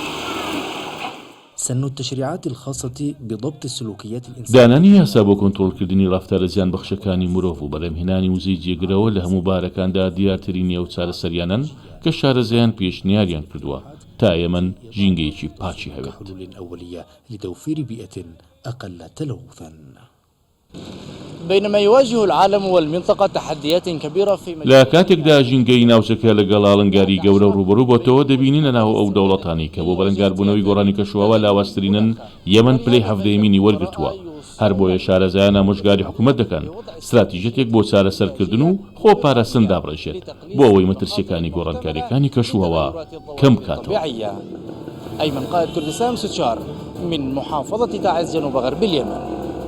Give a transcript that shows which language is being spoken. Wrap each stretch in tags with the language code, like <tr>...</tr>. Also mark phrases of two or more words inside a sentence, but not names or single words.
<ckb>دانانی یاسا بۆ کۆنتڕۆڵکردنی ڕافتارە زیان بەخشەکانی مرۆڤ و بەرەمهێنانی وزەی جێگرەوە لە هەموو بارەکاندا دیارترین نیە و چارەسەریانن کە شارەزایان پێشنیاریان کردووە تا ئێمن ژینگەیەکی پاچی هەوێت.</ckb> <ar>بينما يواجه العالم والمنطقة تحديات كبيرة في</ar> <ckb>لا کاتێکدا ژینگەی ناوچەکە لەگەڵ ئاڵنگاری گەورە و ڕوبەڕوو بۆتەوە دەبینینە ناو ئەو دەوڵەتانی کە بۆ بەرەنگاربوونەوەی گۆڕانی کەشوهەوا لاوازترینن یەمەن پلەی هەفتەیەمینی وەرگرتووە. هەر بۆیە شارەزایان ئامۆژگاری حکوومەت دەکەن استراتیژیەتێک بۆ چارەسەرکردن و خۆپاراستن دابڕێژێت بۆ ئەوەی مەترسیەکانی گۆڕانکاریەکانی کەشوهەوا کەم بکاتەوە.</ckb> <ar>أيمن قائد كردستان سوتشار من محافظة تعز جنوب غرب اليمن.</ar>